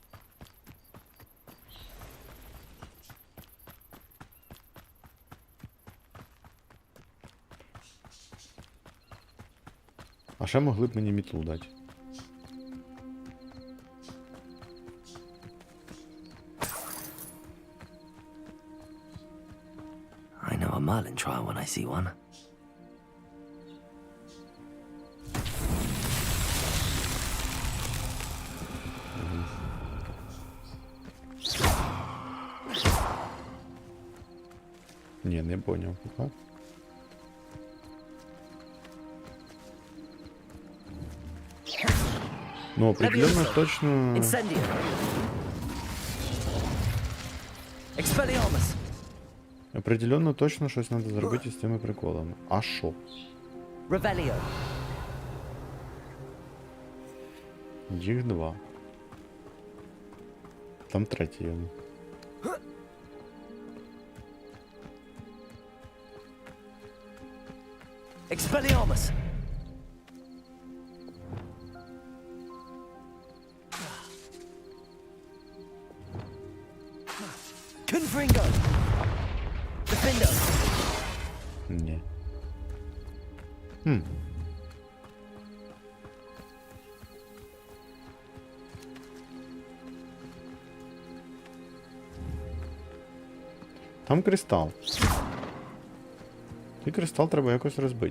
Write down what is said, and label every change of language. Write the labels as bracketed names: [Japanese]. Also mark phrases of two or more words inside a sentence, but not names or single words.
[Ukrainian] А ще могли б мені мітлу дати. [English] I know a Merlin trial when I see one. [Ukrainian] Ні, не поняв, пока. [Russian] Ну, определенно точно... Incendio. Expelliarmus. Определенно точно [Ukrainian] щось треба зробити з цими приколами. А що? Revelio. Їх два. Там третій. Expelliarmus. Confringo. Defendo. Ні. Там кристал. І кристал треба якось розбити.